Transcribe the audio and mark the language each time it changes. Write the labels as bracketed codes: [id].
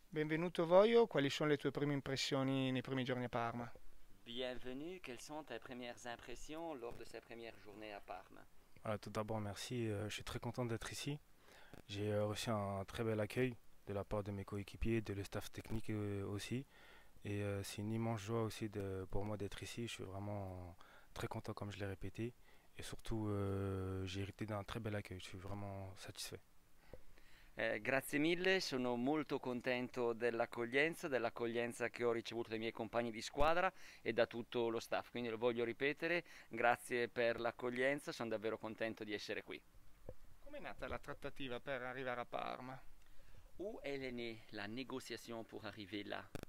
[it] Benvenuto Voio, quali sono le tue prime impressioni nei primi giorni a Parma? [fr] Bienvenue, quelles sont tes premières impressions lors de ces premières journées à Parme? Tout d'abord, merci. Je suis très content d'être ici. J'ai reçu un très bel accueil de la part de mes coéquipiers, de le staff technique aussi. Et c'est une immense joie aussi pour moi d'être ici. Je suis vraiment très content, comme je l'ai répété. Et surtout, j'ai hérité d'un très bel accueil. Je suis vraiment satisfait. [it] Grazie mille, sono molto contento dell'accoglienza che ho ricevuto dai miei compagni di squadra e da tutto lo staff, quindi lo voglio ripetere, grazie per l'accoglienza, sono davvero contento di essere qui. Com'è nata la trattativa per arrivare a Parma? [fr] Où est née la négociation pour arriver là?